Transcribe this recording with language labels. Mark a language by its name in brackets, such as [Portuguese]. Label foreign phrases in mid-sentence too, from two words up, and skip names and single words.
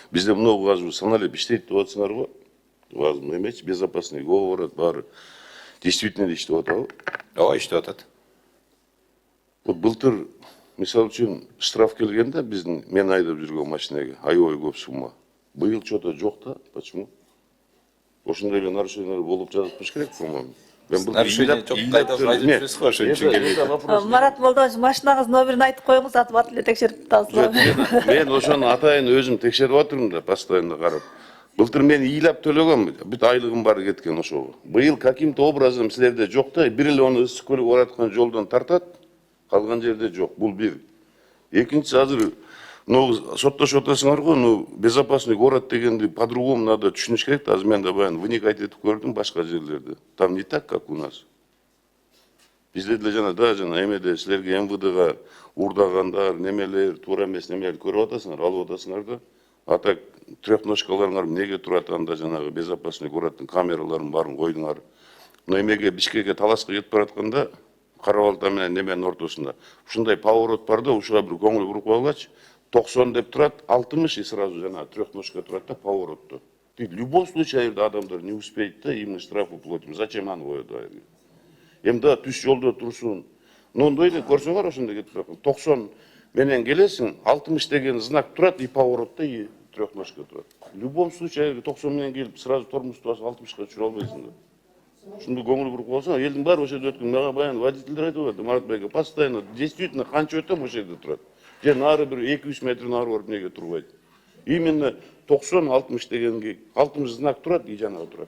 [Kyrgyz] Бизде много азыр саналеп иштейт деп атсыңар го. Азыр эмечи [Russian] безопасный город [Kyrgyz] баары. Действительно иштеп атабы? Ооба, иштеп атат. Вот былтыр мисалы үчүн штраф келгенде биздин мен айдап жүргөн машинеге аябай көп сумма. Быйыл что-то жок да, почему? Ошондой эле нарушениялар болуп жатыш керек, по-моему. Нарушение жок, кайда айдап жүрөсүз го, ошон үчүн келбейт. Марат Молдонович, машинаңыздын номерин айтып коюңуз, атып эле текшерип табызсам. Мен ошону атайын өзүм текшерип атырмын да, постоянно карап. Былтыр мен ыйлап төлөгөм, бүт айлыгым бары кеткен ошого. Быйыл [Russian] каким-то образом [Kyrgyz] силерде жок да, бир эле оны ысык көлүк бараткан жолдон тартат, калган жерде жок. Бул бир. Экинчиси азыр соттошуп атасыңар го, [Russian] безопасный город [Kyrgyz] дегенди [Russian] по-другому надо [Kyrgyz] түшүнүш керек. Азыр мен да баягы вникать этип көрдүм башка жерлерде. [Russian] Там не так, как у нас. [Kyrgyz] Бизде деле жана эмеде силерге МВДга урдагандар, немелер, туура эмес немелер көрүп атасыңар, алып атасыңар да. А так трехножкаларыңар эмнеге турат анда жанагы [Russian] безопасный городдун [Kyrgyz] камераларын баарын койдуңар. Но эмеге Бишкекке талашка кетип баратканда Кара-Балта менен неменин ортосунда ушундай поворот бар да, ушуга бир көңүл буруп койгулачы. 90 деп турат, 60 [Russian] и сразу [Kyrgyz] жанагы трехножка турат да поворотто. [Russian] В любом случае адамдар не успеет да, им штраф уплатим. [Kyrgyz] Зачем аны коет айры? Эми да түш жолдо турсун. Ондой эле көрсөңөр ошондой кетип барат. 90 менен келесиң, 60 деген знак турат и поворотто и трехножка турат. [Russian] В любом случае [Kyrgyz] 90 менен келип сразу тормозду басып 60ка түшүрө албайсың да. Ушунду көңүл буруп койсоң, элдин баары ошо жерде өткөн. Мага баягы водительдер айтып атат, Марат байке, [Russian] постоянно действительно [Kyrgyz] канча өтөм ошол жерде турат. Же нары бир 200 метр нары барып неге турбайт. Именно 90-60 дегенге 60 знак турат и жанагы турат.